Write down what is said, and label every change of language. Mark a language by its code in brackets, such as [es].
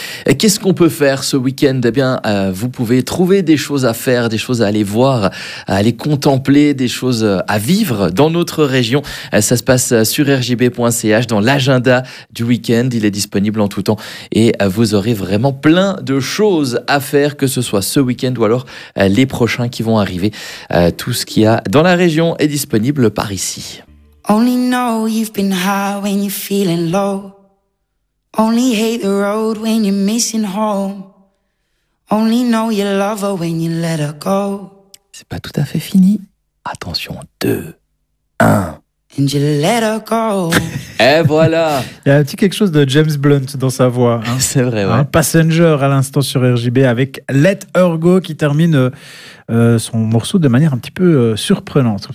[fr] Et qu'est-ce qu'on peut faire ce week-end? Eh bien, vous pouvez trouver des choses à faire, des choses à aller voir, à aller contempler, des choses à vivre dans notre région. Ça se passe sur rjb.ch dans l'agenda du week-end, il est disponible en tout temps et vous aurez vraiment plein de choses à faire, que ce soit ce week-end ou alors les prochains qui vont arriver. Tout ce qu'il y a dans la région est disponible par ici. [en] Only know you've been high when you're feeling low. Only hate the road when you're missing home. Only know you love her when you let her go. [fr] C'est pas tout à fait fini. Attention, 2, 1... [en] And you let her go. [fr] Et voilà. Il y a un petit quelque chose de James Blunt dans sa voix. Hein. C'est vrai, ouais. Hein, Passenger à l'instant sur RJB avec Let Her Go qui termine son morceau de manière un petit peu surprenante.